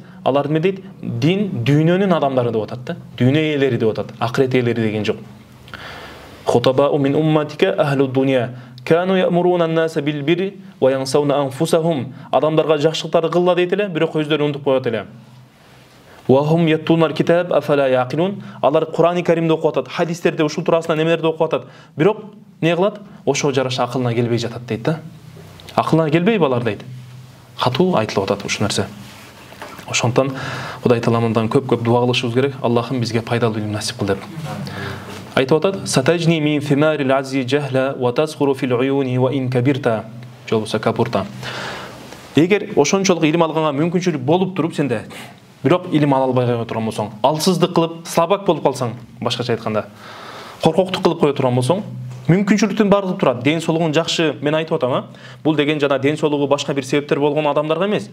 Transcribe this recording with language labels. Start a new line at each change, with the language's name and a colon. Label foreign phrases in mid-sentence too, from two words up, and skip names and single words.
Kyrgyz: Алар эмне дейт? Дин дүйнөнүн адамдары деп атат да. Дүйнө ээлери деп атат. Акырет ээлери деген жок.
Arabic: خطباء من أمتك أهل دنيا كانوا يأمرون الناس بالبر وينسون أنفسهم.
Kyrgyz: Адамдарга жакшылыктарды кылла дейт эле, бирок өздөрү унутуп коет эле.
Arabic: وهم يتلون الكتاب أفلا يعقلون.
Kyrgyz: Алар Курани Каримди окуп атат, хадистерде ушул туурасында немелерди окуп атат. Бирок эмне кылат? Ошого жараша акылына келбей жатат дейт да. Акылына келбей балар дейт. Катуу айтылып атат ушул нерсе. Ошондон Кудай Тааламдан көп дуа кылышыбыз керек. Аллахым бизге пайдалуу илим насип кыл деп. Айтып атат:
Arabic: "ستجني من ثمار العز جهلا وتصغر في العيون وإن كبرت."
Kyrgyz: Жолбосо капурта. Эгер ошончолук илим алганга мүмкүнчүлүк болуп туруп сенде, бирок илим ала албай кое турган болсоң, алсыздык кылып, слабак болуп калсаң, башкача айтканда, коркоктук кылып кое турган болсоң, мүмкүнчүлүктүн баардыгы турат. Ден соолугун жакшы, мен айтып атам, бул деген жана ден соолугу башка бир себептер болгон адамдарга эмес.